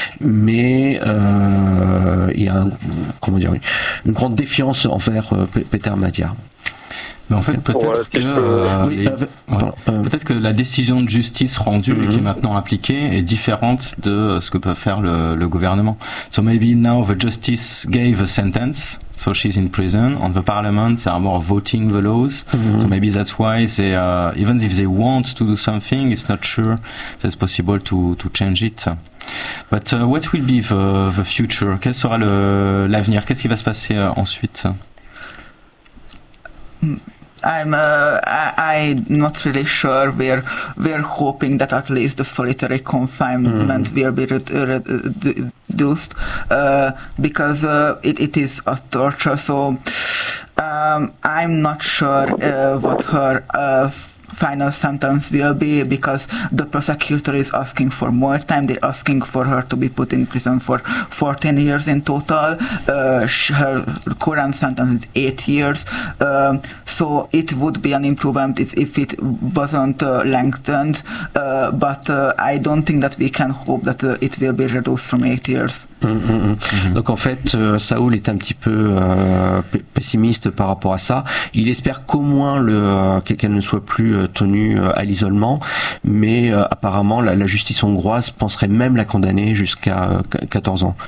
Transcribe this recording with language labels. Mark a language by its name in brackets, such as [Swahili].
[French] Mais il y a une grande défiance envers Peter Mudger. Mais en fait, peut-être que peut-être que la décision de justice rendue et qui est maintenant appliquée est différente de ce que peut faire le gouvernement. [English] So maybe now the justice gave a sentence, so she's in prison, and the parliament are more voting the laws. So maybe that's why they, even if they want to do something, it's not sure that's possible to change it. But what will be the future? [French] Quel sera l'avenir? Qu'est-ce qui va se passer ensuite? [English] I'm not really sure. We're hoping that at least the solitary confinement will be reduced, because it is a torture. So I'm not sure what her final sentence will be, because the prosecutor is asking for more time. They're asking for her to be put in prison for 14 years in total. Her current sentence is 8 years. So it would be an improvement if it wasn't lengthened. But I don't think that we can hope that it will be reduced from 8 years. [French] Donc en fait, Saoul est un petit peu pessimiste par rapport à ça. Il espère qu'au moins qu'elle ne soit plus tenue à l'isolement, mais apparemment la justice hongroise penserait même la condamner jusqu'à 14 ans.